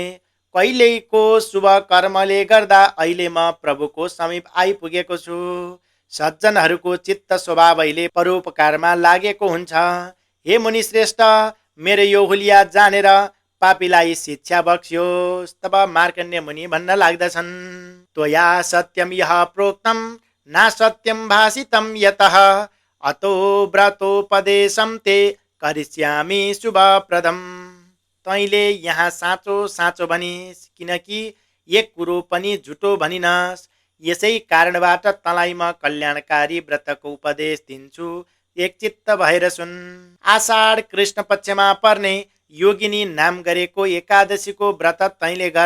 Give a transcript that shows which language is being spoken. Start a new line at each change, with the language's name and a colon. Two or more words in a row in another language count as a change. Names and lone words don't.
Nepali: कहिलेको शुभ कर्मले गर्दा अहिले म प्रभुको समीप आइपुगेको छु। सज्जनहरूको चित्त स्वभावैले परोपकारमा लागेको हुन्छ। हे मुनि श्रेष्ठ, मेरो यो हुलिया जानेर पापीलाई शिक्षा बक्स्योस्। तब मार्कण्डेय मुनि भन्न लाग्दछन्,
Sanskrit: त्वया सत्यम यः प्रोक्तम ना सत्यम भाषितम यतः अतो व्रतोपदेशम ते करिष्यामि शुभप्रदम।
Nepali: तैँले यहाँ साँचो साँचो भनिस्, किनकि एक कुरो पनि झुटो भनिनस्। यसै कारणबाट तँलाई म कल्याणकारी व्रतको उपदेश दिन्छु, एकचित्त भएर सुन। आषाढ कृष्ण पक्षमा पर्ने योगिनी नाम गरेको एकादशीको व्रत तैँले गर।